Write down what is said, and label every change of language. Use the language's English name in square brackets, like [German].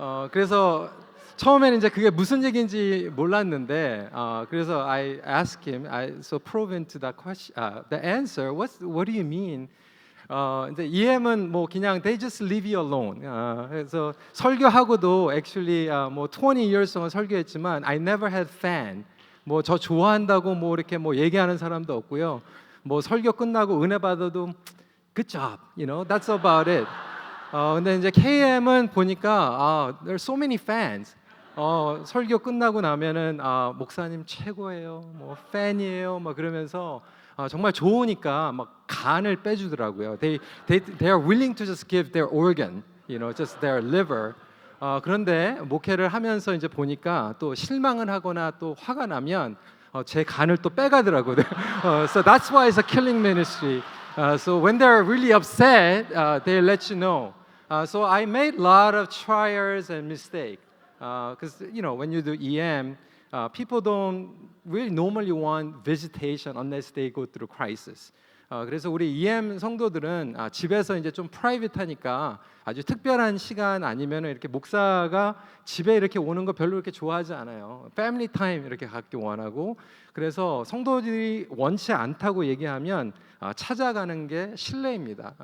[Korean] 그래서 처음에는 이제 그게 무슨 얘기인지 몰랐는데 그래서 [English] I asked him, so prove into that question, the answer. What do you mean? [Korean] 이제 EM은 뭐 그냥 [English] they just leave you alone. [Korean] 그래서 설교하고도 [English] actually 뭐 20 years [Korean] 동안 설교했지만 [English] I never had fan. [Korean] 뭐 저 좋아한다고 뭐 이렇게 뭐 얘기하는 사람도 없고요. 뭐 설교 끝나고 은혜 받아도 [English] good job, that's about it. [Korean] 근데 이제 KM은 보니까 [English] there's so many fans. [Korean] 설교 끝나고 나면은 목사님 최고예요, 뭐 팬이에요, 막 그러면서 정말 좋으니까 막 간을 빼주더라고요. [English] They are willing to just give their organ, just their liver. [Korean] 그런데 목회를 하면서 이제 보니까 또 실망을 하거나 또 화가 나면 제 간을 또 빼가더라고요. [English] So that's why it's a killing ministry. So when they're really upset, they let you know. So I made a lot of trials and mistakes. Because when you do EM, people don't really normally want visitation unless they go through crisis. [Korean] 그래서 우리 EM 성도들은 집에서 이제 좀 프라이빗하니까 아주 특별한 시간 아니면 이렇게 목사가 집에 이렇게 오는 거 별로 이렇게 좋아하지 않아요. 패밀리 타임 이렇게 갖기 원하고, 그래서 성도들이 원치 않다고 얘기하면 찾아가는 게 신뢰입니다.